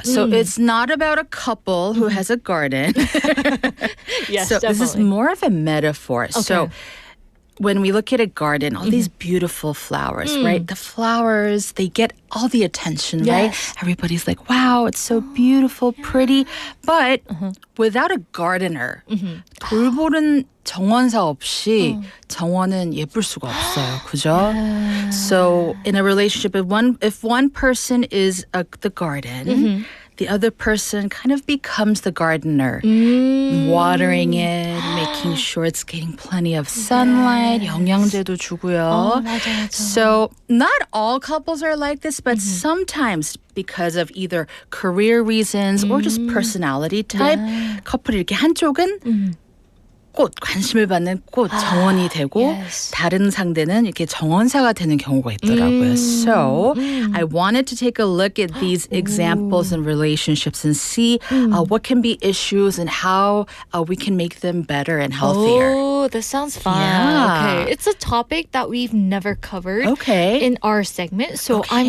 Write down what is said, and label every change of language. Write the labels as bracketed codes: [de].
[en] So it's not about a couple who has a garden. Yes, so this is more of a metaphor. Okay. So when we look at a garden, all these beautiful flowers, right? The flowers, they get all the attention, right? Everybody's like, wow, it's so beautiful, pretty. But without a gardener, [ko] 돌보는 정원사 없이 정원은 예쁠 수가 없어요. 그죠? [en] So in a relationship, if one person is the garden, the other person kind of becomes the gardener, watering it, making sure it's getting plenty of sunlight, [ko] 영양제도 주고요. 맞아. [en] So not all couples are like this, but sometimes because of either career reasons or just personality type, [ko] 커플이 이렇게 한쪽은 꽃, 관심을 받는 꽃 정원이 되고 [en] yes. [ko] 다른 상대는 이렇게 정원사가 되는 경우가 있더라고요. [en] So I wanted to take a look at these examples in relationships and see what can be issues and how we can make them better and healthier. Oh, that sounds fun. Yeah. Okay, it's a topic that we've never covered Okay. in our segment, so I'm